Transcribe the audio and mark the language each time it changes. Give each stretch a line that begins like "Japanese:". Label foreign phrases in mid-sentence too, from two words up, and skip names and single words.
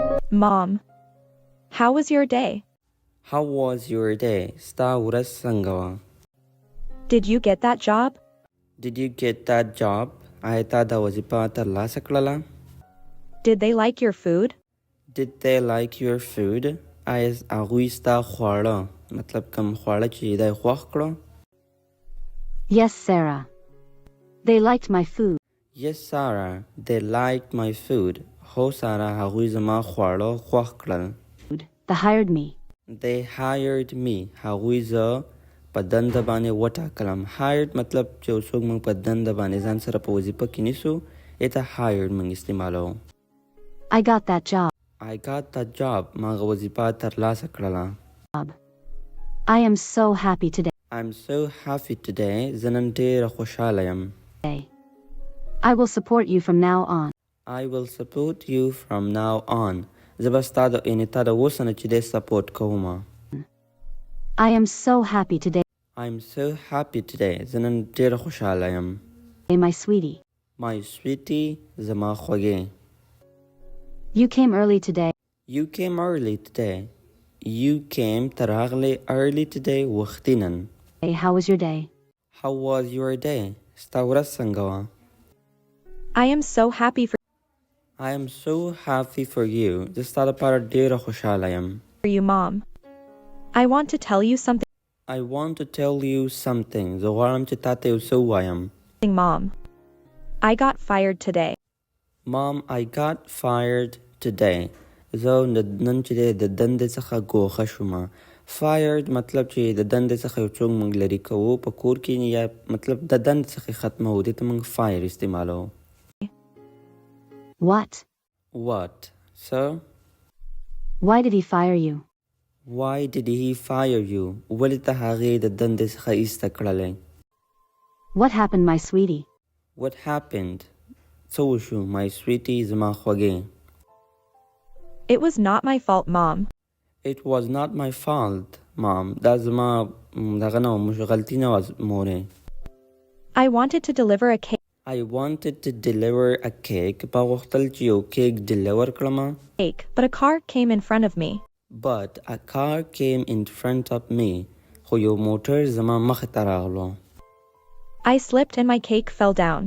English: Mom, how was your day? How was your day?
Pashto: ستا ورځ څنګه وه؟
English: Did you get that job? Did you get that job?
Pashto: آیا تا دا وظیفه ترلاسه کړله؟
English: Did they like your food? Did they like your food?
Pashto: آیا هغوی ستا خواړه مطلب کوم خواړه چې دی خوښ کړو؟
English: Yes, Sarah. They liked my food. Yes, Sarah. They liked my food.
Pashto: هو سارا هغوی زما خواړه خوښ کړل.
English: They hired me. They hired me.
Pashto: هغوی زه په دنده باندې وټاکلم. hired مطلب چې څوک موږ په دنده باندې ځان سره په وظیفه کې نیسو ایته hired موږ استعمالوو.
English: I got that job. I got that job.
Pashto: ما هغه وظیفه ترلاسه کړله.
English: I am so happy today. I'm so happy today.
Pashto: زه نن ډېره خوشحاله یم.
English: I will support you from now on. I will support you from now on.
Pashto: زه به ستا د یعنې تا د اوسه نه چې دی سپورټ کوم.
English: I am so happy today. I'm so happy today.
Pashto: زه نن ډېره خوشحاله یم.
English: My sweetie. My sweetie.
Pashto: زما خوږې.
English: You came early today. You came early today. You came
Pashto: ته راغلې
English: early today
Pashto: وختي نن.
English: Hey, how was your day? How was your day?
Pashto: ستا ورځ څنګه وه؟
English: I am so happy for I am so happy for you.
Pashto: زه ستا لپاره ډېره خوشحاله یم.
English: you, Mom. I want to tell you something, I want to tell you something.
Pashto: زه غواړم چې تا ته یو څه ووایم.
English: Mom. I got fired today. Mom, I got fired today.
Pashto: زه نن چې دی د دندې څخه ګوښه شومه. fired مطلب چې د دندې څخه یو څوک موږ لرې کوو په کور کې یا مطلب د دندې څخه ختموو دې ته موږ fire استعمالوو.
English: What? What? So? Why did he fire you? Why did he fire you?
Pashto: ولې ته هغې د دندې څخه ایسته کړلی؟
English: What happened, my sweetie? What happened?
Pashto: څه وشو
English: my sweetie
Pashto: زما خوږې؟
English: It was not my fault, Mom. It was not my fault, Mom.
Pashto: دا زما دغه نه وه غلطي نه وه مورې.
English: I wanted to deliver a cake. I wanted to deliver a cake.
Pashto: ما غوښتل چې یو
English: cake deliver
Pashto: کړمه.
English: But a car came in front of me. But a car came in front of me.
Pashto: خو یو موټر زما مخې ته راغلو.
English: I slipped and my cake fell down.